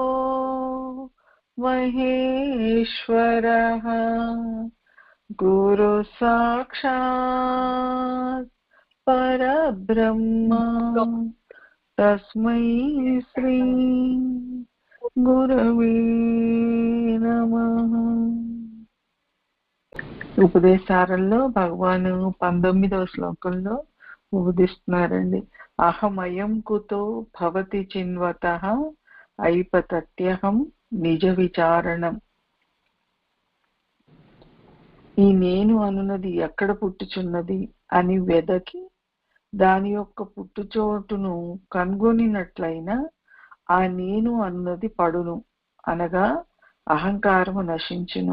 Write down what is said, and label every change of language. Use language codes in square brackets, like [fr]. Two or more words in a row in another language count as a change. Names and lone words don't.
[sa] महेश्वरः गुरु साक्षात् परब्रह्म तस्मै श्री गुरवे नमः। [te] ఉపదేశాలలో భగవాను 19వ శ్లోకంలో ఉపదిస్తున్నారండి. [sa] అహమయం కుతో భవతి చిన్వతః ఐపతత్యహం నిజ విచారణం. [te] ఈ నేను అనున్నది ఎక్కడ పుట్టుచున్నది అని వెదకి దాని యొక్క పుట్టుచోటును కనుగొనినట్లయినా ఆ నేను అన్నది పడును, అనగా అహంకారము నశించును.